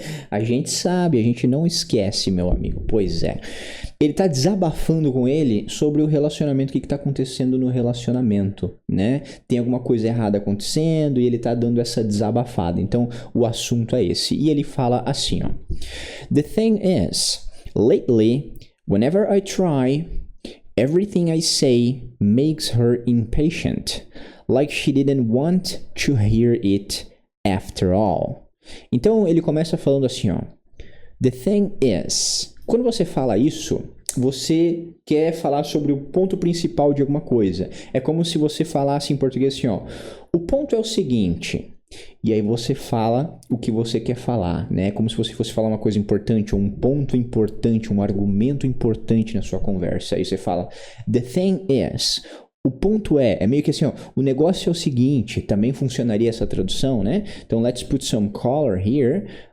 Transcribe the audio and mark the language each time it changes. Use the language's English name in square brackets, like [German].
[Portuguese] A gente sabe, a gente não esquece, meu amigo. Pois é. Ele tá desabafando com ele sobre o relacionamento, o que tá acontecendo no relacionamento, né? Tem alguma coisa errada acontecendo e ele tá dando essa desabafada. Então, o assunto é esse. E ele fala assim, ó. [English] The thing is, lately, whenever I try, everything I say makes her impatient, like she didn't want to hear it after all. [Portuguese] Então, ele começa falando assim, ó. [English] The thing is... [Portuguese] Quando você fala isso, você quer falar sobre o ponto principal de alguma coisa. É como se você falasse em português assim, ó. O ponto é o seguinte, E aí você fala o que você quer falar, né? Como se você fosse falar uma coisa importante, ou um ponto importante, um argumento importante na sua conversa. Aí você fala, [English] the thing is... [Portuguese] O ponto é meio que assim, ó, o negócio é o seguinte, também funcionaria essa tradução, né? Então, [English] let's put some color here.